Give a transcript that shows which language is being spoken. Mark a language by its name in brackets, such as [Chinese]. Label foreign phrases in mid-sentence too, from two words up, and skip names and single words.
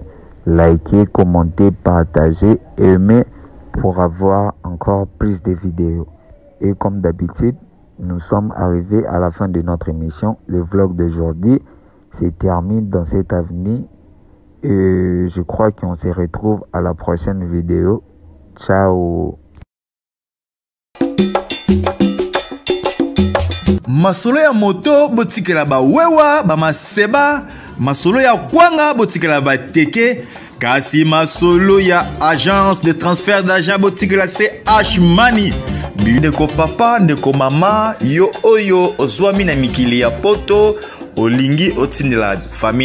[French] Likez, commentez, partagez, aimez pour avoir encore plus de vidéos. Et comme d'habitude, nous sommes arrivés à la fin de notre émission. Le vlog d'aujourd'hui se termine dans cette avenue. Et je crois qu'on se retrouve à la prochaine vidéo. Ciao. [Lingala] Masolo ya moto botikela ba wewa ba maseba, masolo ya kwanga botikela ba teke, kasi masolo ya [French] agence de transfert d'argent [Lingala] botikela c'est H-Money. Ndeko papa, ndeko mama, yo oyo ozwami na mikili ya poto, olingi otindela famille